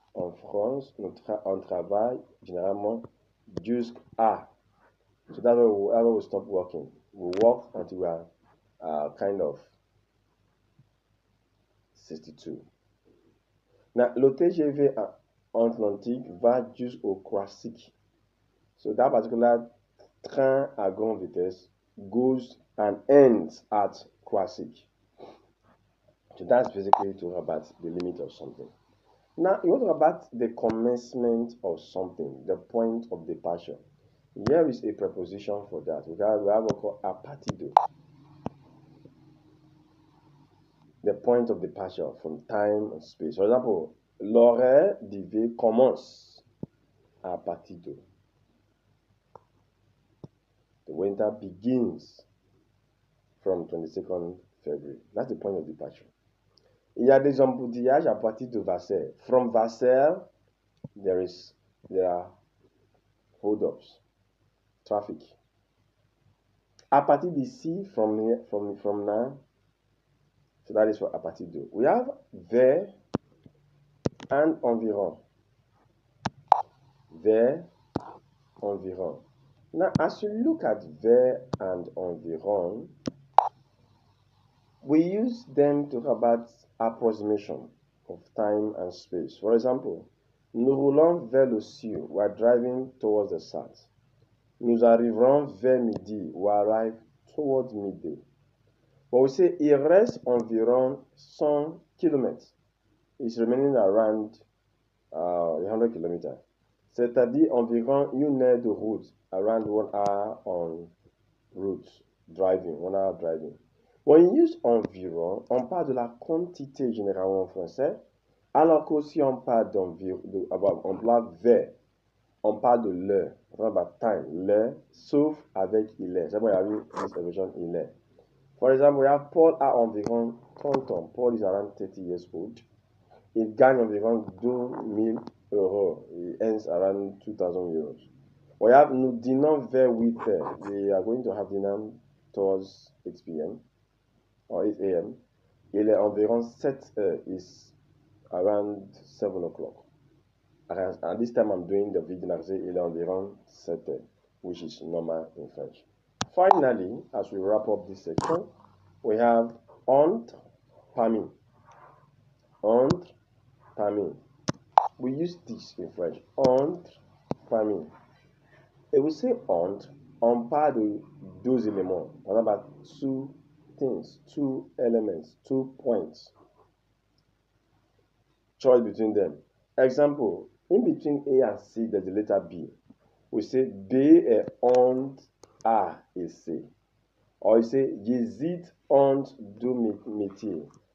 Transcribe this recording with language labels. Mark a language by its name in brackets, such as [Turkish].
[French] En France, on travaille généralement jusqu'à. [English] So that's why we stop working. We work until we are kind of 62. [French] Now, le TGV Atlantique va jusqu'au Croisic. [English] So that particular train à grande vitesse goes and ends at Croisic. So that's basically to talk about the limit of something. Now, you want to talk about the commencement of something, the point of departure. Here is a preposition for that. We have what called a partido. The point of departure from time and space. For example, [French] l'horaire d'hiver commence à partido. [English] The winter begins from 22nd February. That's the point of departure. [French] Il y a des embouteillages à partir de Vasseur. [English] From Vasseur, there are hold-ups, traffic. [French] À partir d'ici, [English] from now, so that is for [French] à partir de. [English] We have vers and environ. [French] Vers, environ. [English] Now, as you look at vers and environ, we use them to talk about approximation of time and space. [French] For example, nous roulons vers le sud. [English] We are driving towards the south. [French] Nous arriverons vers midi. [English] We arrive towards midday. But we say [French] il reste environ 100 kilometers. [English] It's remaining around 100 kilometers. [French] C'est-à-dire environ 1 heure de route, [English] around 1 hour on route, driving, 1 hour driving. [French] When you use environ, on parle de la quantité généralement en français, alors qu'aussi on parle d'environ, on parle vers, on parle de l'heure, on parle [English] about time, [French] l'heure, sauf avec il est. C'est pourquoi il y a eu [English] this expression [French] il est. [English] For example, we have [French] Paul a environ 30 ans. [English] Paul is around 30 years old. [French] Il gagne environ 2000 euros. [English] He earns around 2000 euros. We have [French] nous dînons vers 8 heures. [English] We are going to have dinner towards 8 p.m. or 8 a.m. [French] Il est environ 7 heures. [English] It's around 7 o'clock. At this time I'm doing the video, I say [French] il est environ 7 heures, [English] which is normal in French. Finally, as we wrap up this section, we have entre, parmi. Entre, parmi. We use this in French. [French] Entre, parmi. [English] If we say [French] entre, on parle de deux éléments. On a [English] about two things, two elements, 2 points. Choice between them. Example, in between A and C, there's the letter B. We say [French] B est entre A et C. [English] Or you say, [French] j'hésite entre deux métiers.